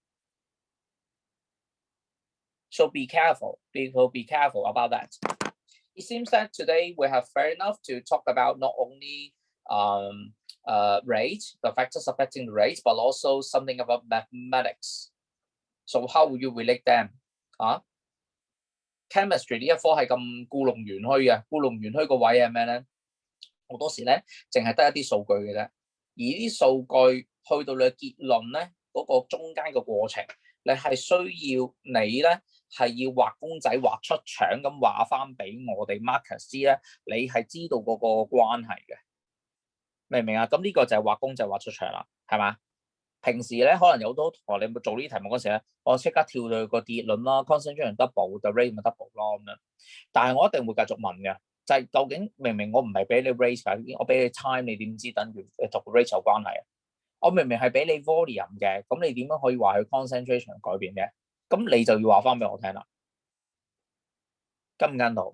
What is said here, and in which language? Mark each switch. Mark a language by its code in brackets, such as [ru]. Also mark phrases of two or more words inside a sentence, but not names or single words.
[en] So be careful, people, be careful about that. It seems that today we have fair enough to talk about not only rate, the factors affecting the rate, but also something about mathematics. So how will you relate them? [yue] Chemistry 呢一科係咁故弄玄虛嘅，故弄玄虛個位係咩咧？好多時咧，淨係得一啲數據嘅啫，而啲數據去到你嘅結論咧，嗰個中間嘅過程，你係需要你咧係要畫公仔畫出腸咁話翻俾我哋 markers 知咧，你係知道嗰個關係嘅，明唔明啊？咁呢個就係畫公仔畫出腸啦，係嘛？平時咧可能有好多同學你做呢啲題目嗰時咧，我即刻跳到個結論啦 ， [en] concentration double，the rate [yue] 咪 double 咯咁樣。但係我一定會繼續問嘅，就係究竟明明我唔係俾你 rate 㗎，我俾你 time， 你點知等於同 rate 有關係啊？我明明係俾你 volume 嘅，咁你點樣可以話佢 concentration 改變嘅？咁你就要話翻俾我聽啦，跟唔跟到？